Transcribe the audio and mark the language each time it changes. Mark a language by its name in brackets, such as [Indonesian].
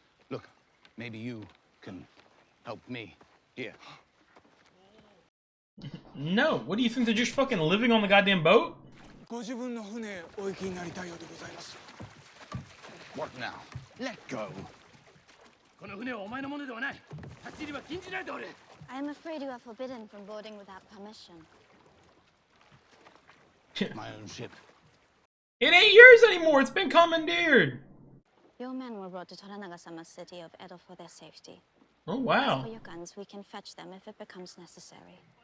[English] Look, maybe you can help me here. No, what do you think? They're just fucking living on the goddamn boat? [Japanese] ご自分の船お行きになりたいようでございます。 [English] What now? Let go. [Japanese] この船はお前のものではない。立ち入りは禁じられておる。 [English] I am afraid you are forbidden from boarding without permission. My own ship. It ain't yours anymore. It's been commandeered. Your men were brought to Toranaga-sama's city of Edo for their safety. Oh As wow. for your guns, we can fetch them if it becomes necessary.